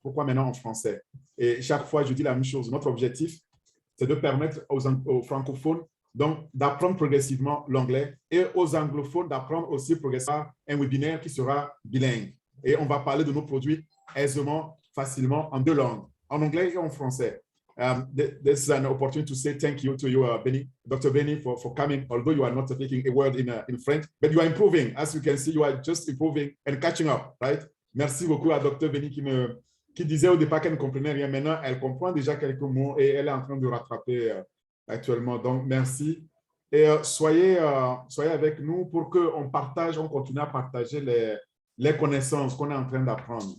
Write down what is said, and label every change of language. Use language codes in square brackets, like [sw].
[fr] Pourquoi maintenant en français? Et chaque fois, je dis la même chose. Notre objectif, c'est de permettre aux francophones donc d'apprendre progressivement l'anglais et aux anglophones d'apprendre aussi progressivement un webinaire qui sera bilingue. Et on va parler de nos produits aisément, facilement, en 2 langues, en anglais et en français. [en] This is an opportunity to say thank you to you, Benny, Dr. Benny, for coming, although you are not speaking a word in French, but you are improving. As you can see, you are just improving and catching up, right? [fr] Merci beaucoup à Dr. Benny qui disait au départ qu'elle ne comprenait rien. Maintenant, elle comprend déjà quelques mots et elle est en train de rattraper actuellement. Donc, merci. Et soyez avec nous pour qu'on partage, on continue à partager les connaissances qu'on est en train d'apprendre.